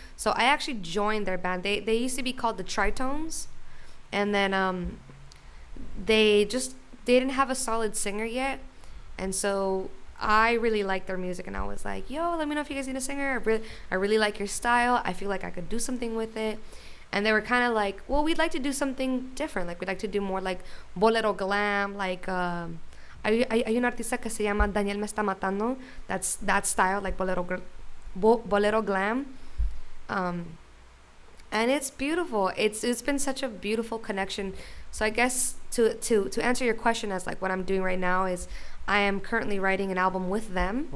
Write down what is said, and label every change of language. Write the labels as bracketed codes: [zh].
[en] So I actually joined their band. They used to be called the Tritones, and then they didn't have a solid singer yet, And so I really liked their music, and I was like, yo, let me know if you guys need a singer. I really like your style. I feel like I could do something with it. And they were kind of like, well, we'd like to do something different. Like, we'd like to do more like bolero glam. Like, [es] hay un artista que se llama Daniel Me Está Matando. [en] That's that style, like bolero glam. And it's beautiful. It's been such a beautiful connection. So I guess to answer your question, as like what I'm doing right now is I am currently writing an album with them.